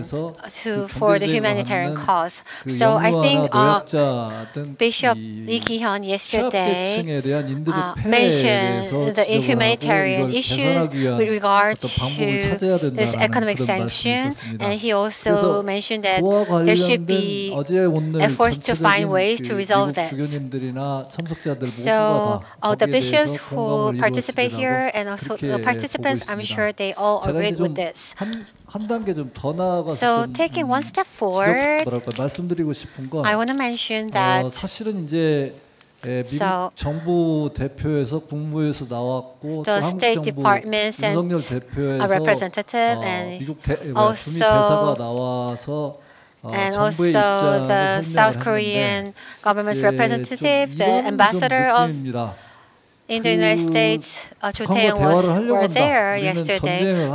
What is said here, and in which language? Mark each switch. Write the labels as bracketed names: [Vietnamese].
[English] mission for the humanitarian cause. So I think Bishop Lee Ki-hyun yesterday mentioned the humanitarian issues with regard to this economic sanction, and he also mentioned that there should be efforts to find ways to resolve that. So the bishops who participate here and also the participants, I'm sure they all agreed with this. So taking one step forward, I want to mention that [Korean] 미국 정부 대표에서 국무회의에서 나왔고 [English] the State Department sent a representative, and [Korean] 미국 대사가 나와서 [English] and also the South Korean government's representative, the ambassador of in the United States, Cho Tae-yong were there yesterday.